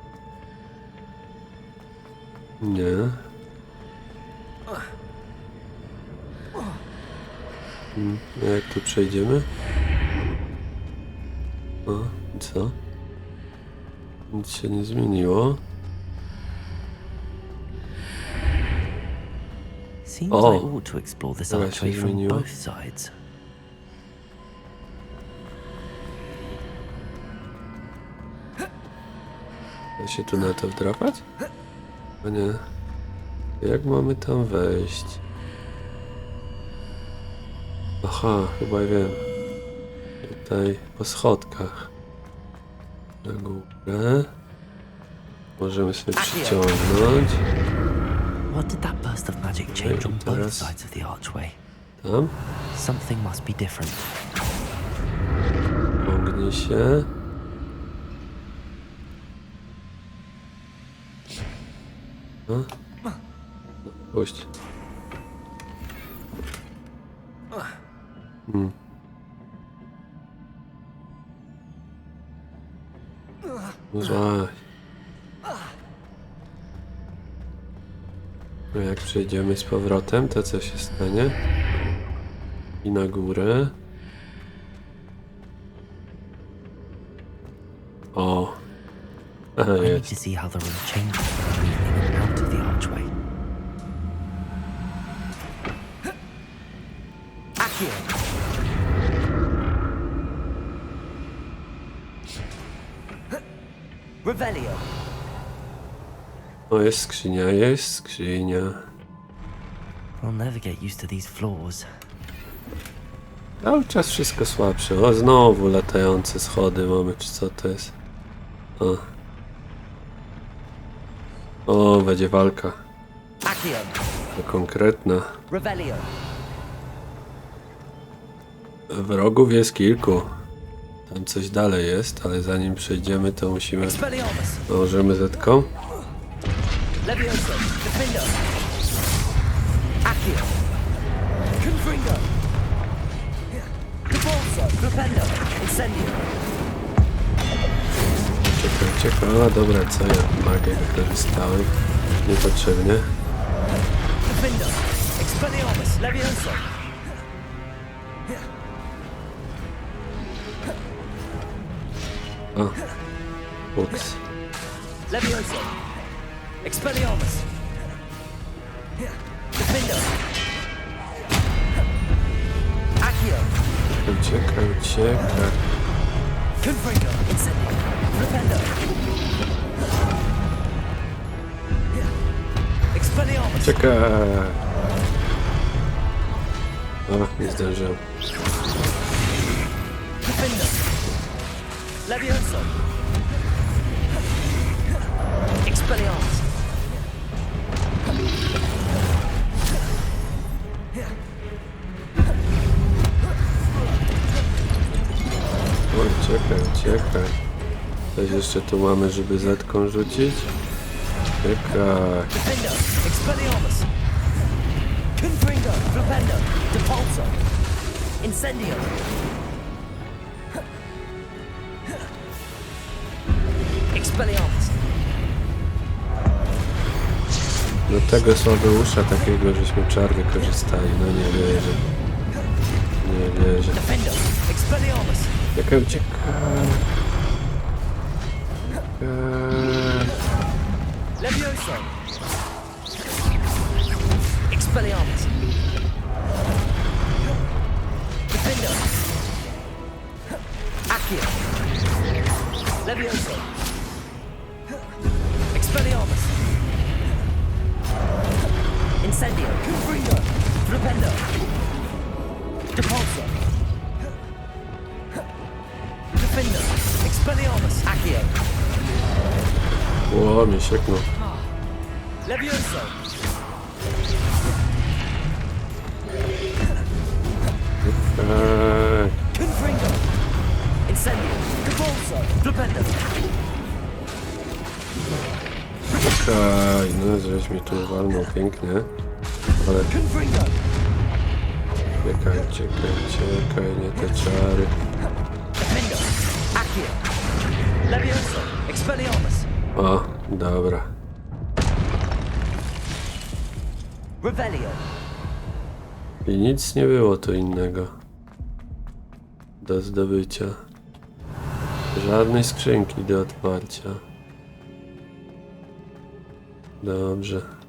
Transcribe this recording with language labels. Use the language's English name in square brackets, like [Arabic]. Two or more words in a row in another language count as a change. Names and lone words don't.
[Polish] Nie. A jak tu przejdziemy? O, i co? Nic się nie zmieniło. [English] Seems Oh. I ought to explore this [Polish] Dobra, [English] archway [Polish] się [English] from [Polish] zmieniło. [English] both sides. [Polish] Da się tu na to wdrapać? O nie. Jak mamy tam wejść? Aha, chyba wiem. Tutaj po schodkach. Na górę. Możemy sobie przyciągnąć. [English] What did that burst of magic change on both sides of the archway? [Polish] Tam. [English] Something must be different. [Polish] Ciągnij się. No. Puść. Złaj. No jak przejdziemy z powrotem, to co się stanie? I na górę. O. Aha, [English] I need [Polish] jest. [English] to see how the room changes from the evening and out of the archway. [Polish] Accio! Revelio! O, jest skrzynia, jest skrzynia. [English] I'll never get used to these floors. [Polish] Cały czas wszystko słabsze. O, znowu latające schody mamy, czy co to jest? O, będzie walka. Accio! To konkretna. Revelio! Wrogów jest kilku. Tam coś dalej jest, ale zanim przejdziemy, to musimy... Expelliarmus! Nałożymy zetką. Levioso! Defendo! Accio! Confringo! Debolso! Propendo! Incendio! Czekaj. A, dobra, co ja magię wykorzystałem? Niepotrzebnie. Defendo! Expelliarmus! Levioso! O. Ups. Levioso! Expelliarmus! Defendo! Accio! Uciekaj. Confringo! Incendio! Propendo! Expelliarmus! Czekaj. O, nie zdążyłem. Defendo! Levioso! Expelliarmus! Oj, czekaj. Coś jeszcze tu mamy, żeby zetką rzucić? Czekaj. Defendo! Expelliarmus! Confringo! Propendo! Depulso! Incendio! Expelliarmus! Do tego słabeusza takiego, żeśmy czar wykorzystali. No nie wierzę. Defendo! Expelliarmus! Jaka ucieka. Levioso! Expelliarmus! Defendo! Accio! Levioso! Expelliarmus! Incendio! Confringo! Propendo! Depulso! Defendo! Expelliarmus! Accio! Ło, mnie sieknął. Levioso! Confringo! Incendio! Depulso! Propendo! Czekaj, no żeś mi tu walnął pięknie. Ale Confringo! czekaj, nie te czary. Defendo! Accio! Levioso! Expelliarmus! O, dobra. Revelio! I nic nie było tu innego do zdobycia. Żadnej skrzynki do otwarcia. Dobrze.